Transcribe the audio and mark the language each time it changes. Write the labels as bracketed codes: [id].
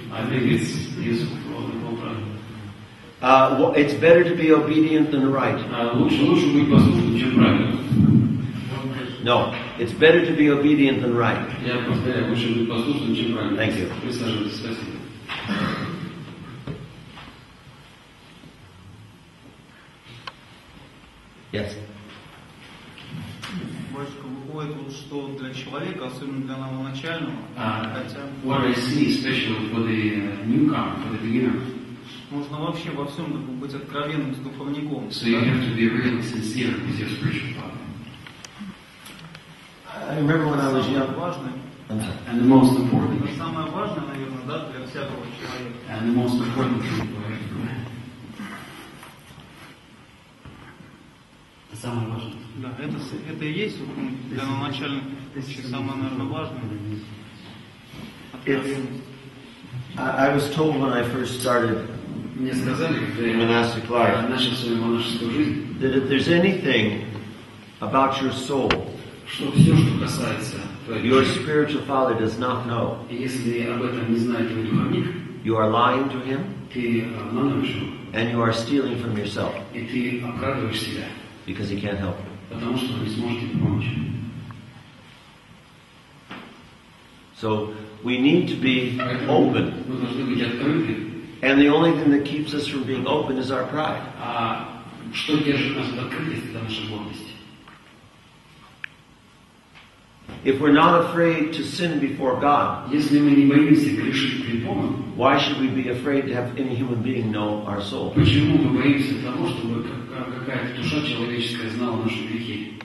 [en] I think it's useful for all the whole brother. Well, it's better to be obedient than right. [ru] Лучше быть послушным, чем правильно. [en] No, it's better to be obedient than right. [ru] Я повторяю, лучше быть послушным, чем правильно. [en] Thank you. [ru] Присаживайтесь, спасибо. [en] Yes. [ru] Батюшка, выходит, вот, что для человека, особенно для новоначального, хотя... [en] What I see, especially for the newcomer, for the beginner. [ru] Нужно вообще во всем быть откровенным с духовником. [en] So you have to be really sincere with your spiritual father. I remember when I was young. And the most important. [ru] Это самое важное, наверное, да, для всякого человека. [en] And the most important thing for everyone. [ru] Это самое важное. Да, это и есть для новоначальных самое, наверное, важное. Откровенность. [en] I was told when I first started [ru] Мне сказали, когда [en] monastic life, [ru] начал свою монашескую жизнь, [en] that if there's anything about your soul, [ru] что все, что касается [en] your spiritual father does not know, [ru] если об этом не знает твой духовник, [en] you are lying to him, [ru] ты обманываешь его, [en] and you are stealing from yourself, [ru] и ты обкрадываешь себя, [en] because he can't help you. [ru] потому что он не сможет тебе помочь. [en] So we need to be open. [ru] Мы должны быть открыты. [en] And the only thing that keeps us from being open is our pride. [ru] А что держит нас в открытости, это наша гордость. [en] If we're not afraid to sin before God, [ru] если мы не боимся грешить пред Богом, [en] why should we be afraid to have any human being know our soul? [ru] Почему мы боимся того, чтобы какая-то душа человеческая знала наши грехи?